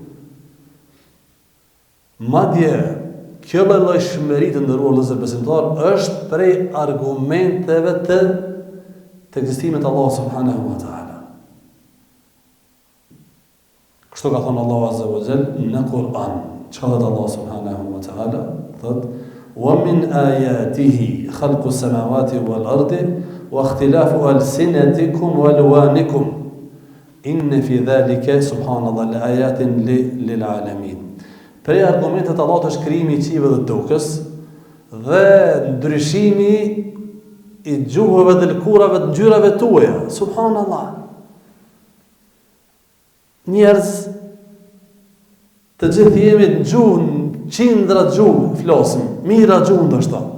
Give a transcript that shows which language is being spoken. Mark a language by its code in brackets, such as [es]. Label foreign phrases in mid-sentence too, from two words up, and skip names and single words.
[sq] Madje kjo llojshmëri të ndëruar vëllezër besimtar është prej argumenteve të ekzistimit të Allahut [ar] سبحانه وتعالى. [sq] Kështu ka thënë Allahu [ar] عز وجل [sq] në Kur'an. Çka thot Allah [ar] سبحانه وتعالى? [sq] Thot: [ar] "ومن آياته خلق السماوات والأرض واختلاف ألسنتكم وألوانكم. إن في ذلك سبحان الله لآيات للعالمين." [sq] Prej argumentet Allahut është krijimi i qiellit dhe tokës dhe ndryshimi i gjuhëve dhe lëkurave të ngjyrave tuaja. Subhanallah. Njerëz të gjithë jemi në gjuhë, qindra gjuhë flasim, mira gjuhë ndoshta.